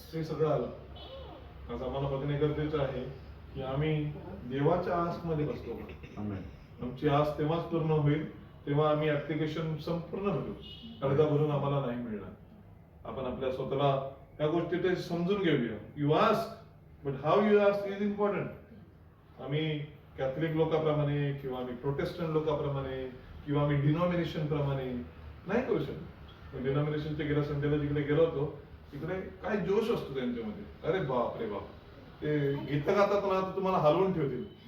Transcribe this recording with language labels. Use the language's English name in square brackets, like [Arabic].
[Marathi] हे सगळं आलं. आज आम्हाला बघणे गरजेचं आहे की आम्ही देवाच्या आसमध्ये बसतो. आमेन आमची आस तेव्हाच पूर्ण होईल तेव्हा आम्ही ऍप्लिकेशन संपूर्ण भरू. अर्धा भरून आम्हाला नाही मिळणार. आपण आपल्या स्वतःला या गोष्टी ते समजून घेऊया. [English] You ask but how you ask is important. [Marathi] आम्ही कॅथलिक लोकांप्रमाणे किंवा आम्ही प्रोटेस्टंट लोकांप्रमाणे किंवा आम्ही डिनॉमिनेशन प्रमाणे नाही करू शकत. डिनॉमिनेशनच्या गेल्या संडेला जिकडे गेलो होतो तिकडे काय जोश असतो त्यांच्यामध्ये. अरे बाप रे बाप ते गीत गातात ना तर तुम्हाला हलवून ठेवतील.